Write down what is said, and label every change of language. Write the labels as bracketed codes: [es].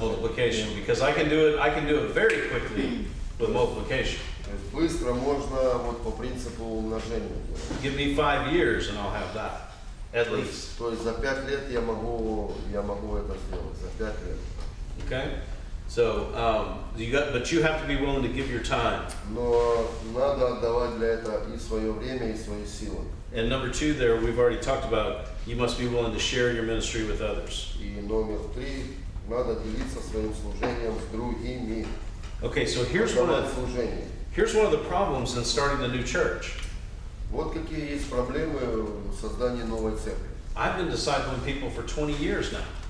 [en] Multiplication, because I can do it very quickly with multiplication. [ru] То есть быстро можно вот по принципу умножения делать. [en] Give me 5 years and I'll have that, at least. [ru] То есть за 5 лет я могу это сделать, за 5 лет. [en] Okay? So, but you have to be willing to give your time. [ru] Но надо отдавать для этого и свое время, и свои силы. [en] And number 2 there, we've already talked about, you must be willing to share your ministry with others. [ru] И номер 3, надо делиться своим служением с другими. [en] Okay, so here's one of the problems in starting the new church. [ru] Вот какие есть проблемы в создании новой церкви. [en] I've been discipling people for 20 years now.